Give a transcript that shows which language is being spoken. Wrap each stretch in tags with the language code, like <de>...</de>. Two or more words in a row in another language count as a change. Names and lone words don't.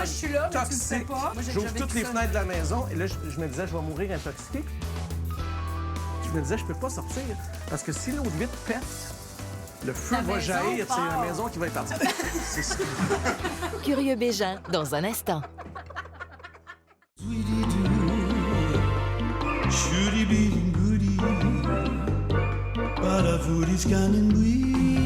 <fr>Moi, je suis là, mais tu le toxique. sais pas. Moi, j'ai J'ouvre déjà toutes vécu les ça. fenêtres de la maison et là, je me disais, je vais mourir intoxiqué. Je me disais, je peux pas sortir parce que si l'eau de vitre pète, le feu La va maison jaillir, c'est la part. maison qui va être partie. C'est ça. Curieux Bégin, dans un instant. Sweetie doo, shooty beating goody, but a foodie's cannon</fr>